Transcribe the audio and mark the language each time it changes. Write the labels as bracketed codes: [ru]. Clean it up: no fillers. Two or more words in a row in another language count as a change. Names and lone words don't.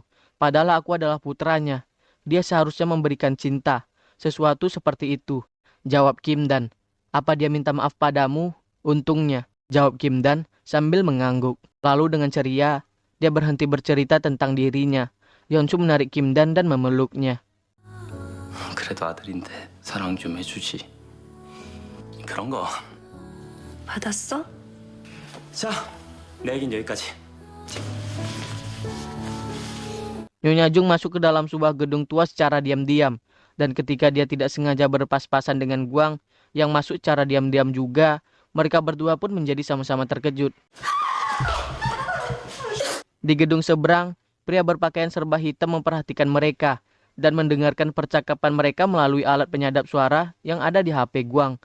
[id] Padahal aku adalah putranya. Dia seharusnya memberikan cinta. Sesuatu seperti itu," jawab Kim Dan. "Apa dia minta maaf padamu?" "Untungnya," jawab Kim Dan sambil mengangguk. Lalu dengan ceria, dia berhenti bercerita tentang dirinya. Yeonsu menarik Kim Dan memeluknya. [ko] 그래도 아들인데 사랑 좀 해주지. 그런 거. 받았어? 자, 내 얘긴 여기까지. [id] Nyonya Jung masuk ke dalam sebuah gedung tua secara diam-diam. Dan ketika dia tidak sengaja berpas-pasan dengan Guang yang masuk secara diam-diam juga, mereka berdua pun menjadi sama-sama terkejut. Di gedung seberang, Pria berpakaian serba hitam memperhatikan mereka dan mendengarkan percakapan mereka melalui alat penyadap suara yang ada di HP Guang.